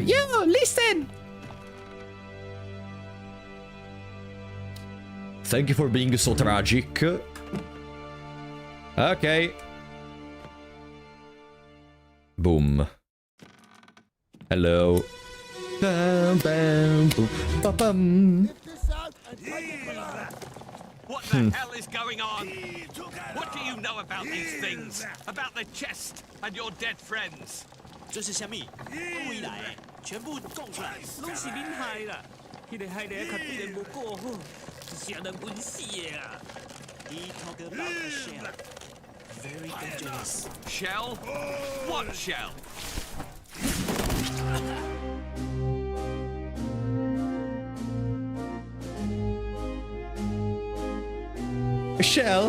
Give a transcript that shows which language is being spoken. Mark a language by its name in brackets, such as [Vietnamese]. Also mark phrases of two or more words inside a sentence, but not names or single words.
[English] Yo, listen! Thank you for being so tragic. Okay. Boom. Hello. Bam, bam, boom, ba, bum. What the hell is going on? What do you know about these things? About the chest and your dead friends? [Min Nan Chinese] 这是虾米？回来，全部供出来。拢是恁害啦！迄个害的较对人无过好，啥人滚死的啊！ [English] He talk about a shell. Very dangerous. Shell? What shell? Shell?